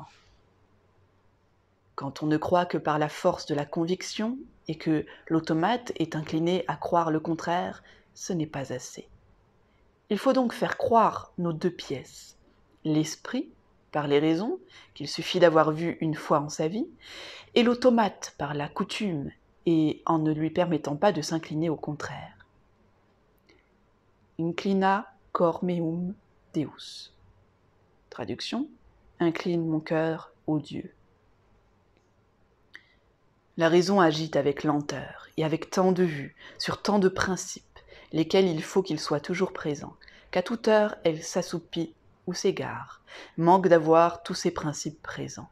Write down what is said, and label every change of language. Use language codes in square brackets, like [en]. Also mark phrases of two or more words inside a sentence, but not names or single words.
[fr] Quand on ne croit que par la force de la conviction, et que l'automate est incliné à croire le contraire, ce n'est pas assez. Il faut donc faire croire nos deux pièces, l'esprit, par les raisons, qu'il suffit d'avoir vu une fois en sa vie, et l'automate par la coutume, et en ne lui permettant pas de s'incliner au contraire. [la] Inclina cor meum Deus. [fr] Traduction : incline mon cœur au Dieu. La raison agite avec lenteur et avec tant de vues, sur tant de principes, lesquels il faut qu'ils soient toujours présents, qu'à toute heure elle s'assoupit ou s'égare, manque d'avoir tous ces principes présents.